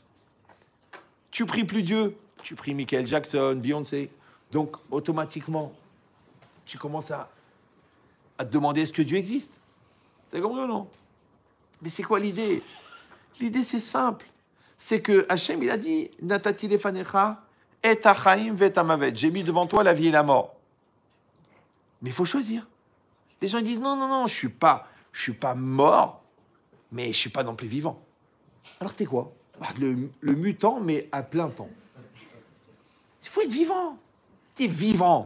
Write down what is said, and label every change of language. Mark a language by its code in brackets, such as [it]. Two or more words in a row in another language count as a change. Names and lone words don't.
[fr] Tu pries plus Dieu. Tu pries Michael Jackson, Beyoncé. Donc, automatiquement, tu commences à te demander est-ce que Dieu existe. C'est comme ça, non? Mais c'est quoi l'idée? L'idée, c'est simple. C'est que Hachem, il a dit [he] נתתי לפניך את החיים ואת המוות. [fr] J'ai mis devant toi la vie et la mort. Mais il faut choisir. Les gens disent non, non, non, je suis pas mort, mais je suis pas non plus vivant. Alors t'es quoi? Le mutant, mais à plein temps. Il faut être vivant. T'es vivant.